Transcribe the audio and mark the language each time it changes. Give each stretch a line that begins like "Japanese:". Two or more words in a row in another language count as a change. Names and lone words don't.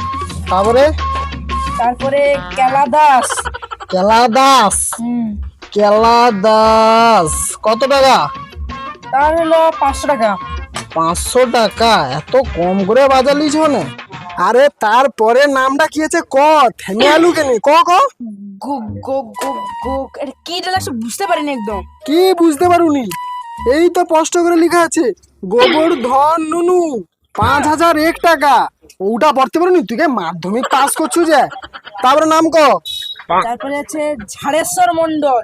Bangla: তারপরে কেলা দাস। কেলা দাস, কেলা দাস কত টাকা? তার হলো 500 টাকা। 500 টাকা, এত কম করে বাজালিছ না? আরে তারপরে নামটা কি আছে ক, থেমে আলু কেন, ক ক। গুগ গুগ গুগ গুগ, এটা কি ডালাস বুঝতে পারিনি একদম। কি বুঝতে পারুনি? এই তো স্পষ্ট করে লেখা আছে গোবর্ধন নুনু 5,001 টাকা। ওটা পড়তে পারুনি? তুই কে মাধ্যমিক পাস করছু যে? তারপরে নাম ক। তারপরে আছে ঝাড়েশ্বর মন্ডল।